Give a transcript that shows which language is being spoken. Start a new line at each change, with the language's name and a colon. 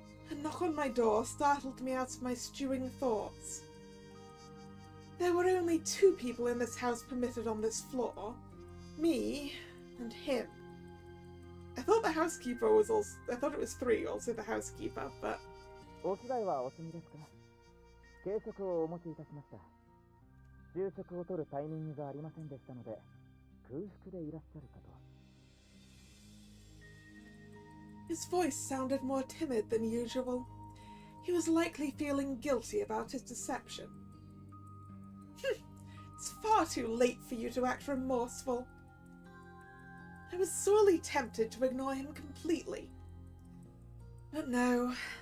English: A knock on my door startled me out of my stewing thoughts. There were only 2 people in this house permitted on this floor. Me and him. I thought the housekeeper was also... I thought it was 3, also the housekeeper, but...
Japanese: お着替えはお済みですか？軽食をお持ちいたしました。昼食を取るタイミングがありませんでしたので、空腹でいらっしゃるかと。
English: His voice sounded more timid than usual. He was likely feeling guilty about his deception. It's far too late for you to act remorseful. I was sorely tempted to ignore him completely. But no.